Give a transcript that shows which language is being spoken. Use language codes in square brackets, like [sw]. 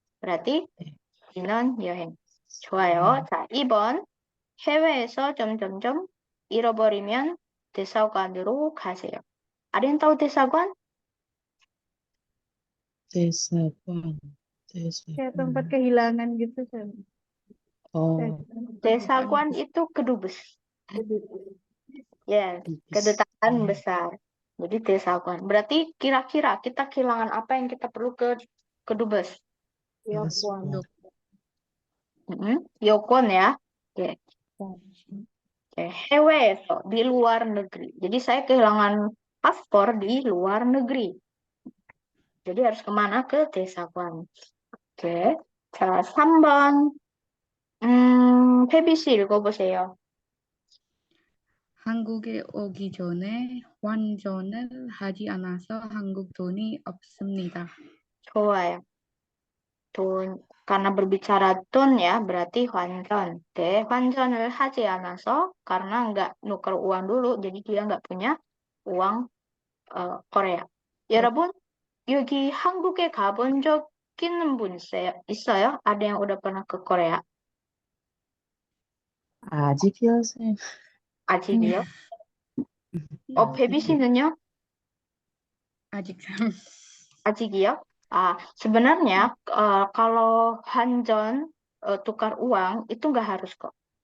[id] Berarti 신혼여행. [ko] 좋아요. 자, 2번. 해외에서 점점점 잃어버리면 대사관으로 가세요. [id] Ada yang tahu 대사관? [ko] 대사관. [id] Kayak tempat kehilangan gitu kan. Oh, 대사관 itu kedubes. Ya, kedutaan besar. Jadi 대사관. Berarti kira-kira kita kehilangan apa yang kita perlu ke kedubes? paspor. 여권 ya. Oke. Oke, 해외에서 di luar negeri. Jadi saya kehilangan paspor di luar negeri. Jadi harus kemana? Ke 대사관. Oke. [ko] 자, 3번. 페비 씨 읽어보세요. 한국에 오기 전에 환전을 하지 않아서 한국 돈이 없습니다. 좋아요. [id] 돈, karena berbicara 돈 ya, berarti 환전. Oke, [ko] 환전을 하지 않아서 [id] karena nggak nuker uang dulu, jadi dia nggak punya uang Korea. [ko] 여러분, 여기 한국에 가본 적 있는 분 있어요? [id] Ada yang udah pernah ke Korea? [ko] 아직이요, 쌤. 아직이요? 베비 씨는요? 아직 아직이요? [id] Sebenarnya kalau 환전 tukar uang itu nggak harus kok.